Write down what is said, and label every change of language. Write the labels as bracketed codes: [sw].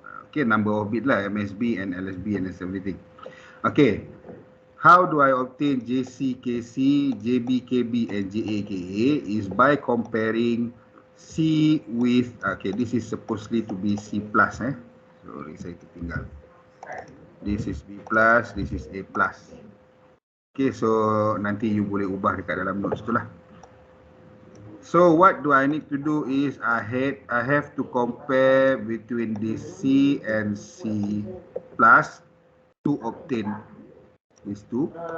[en] Okay, number of bit lah, MSB and LSB and everything. Okay, how do I obtain JC, KC, JB, KB and JA, KA is by comparing C with, okay, this is supposedly to be C plus, sorry [ms] saya tertinggal. [en] This is B plus, this is A plus. [ms] Okay, so nanti you boleh ubah dekat dalam notes tu lah. [en] So what do I need to do is I have to compare between this C and C plus to obtain these two.